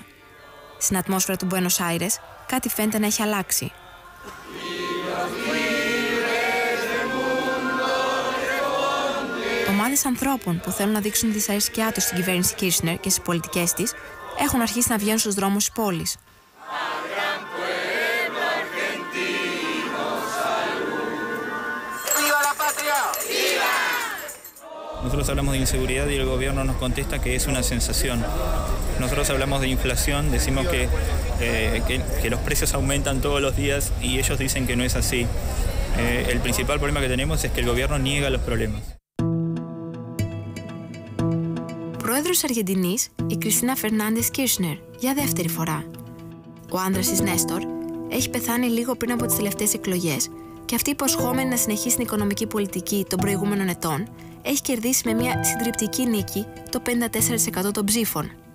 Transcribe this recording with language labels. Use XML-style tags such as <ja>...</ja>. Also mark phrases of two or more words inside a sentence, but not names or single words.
<el>Στην ατμόσφαιρα του Μπουένος Άιρες κάτι φαίνεται να έχει αλλάξει. Ομάδες ανθρώπων που θέλουν να δείξουν τη δυσαρέσκειά τους στην κυβέρνηση Κίρσνερ και στις πολιτικές της έχουν αρχίσει να βγαίνουν στους δρόμους της πόλης.</el> <es>Nosotros hablamos de inseguridad y el gobierno nos contesta que es una sensación. Nosotros hablamos de inflación, decimos que los precios aumentan todos los días y ellos dicen que no es así. El principal problema que tenemos es que el gobierno niega los problemas.</es> <el>Πρόεδρος Αργεντινής, η Κριστίνα Φερνάντες Κίρσνερ, για δεύτερη φορά. Ο άνδρας της Νέστορ έχει πεθάνει λίγο πριν από τις τελευταίες εκλογές και αυτή υποσχόμενη να συνεχίσει την οικονομική πολιτική των προηγούμενων ετών έχει κερδίσει με μια συντριπτική νίκη το 54% των ψήφων.</el>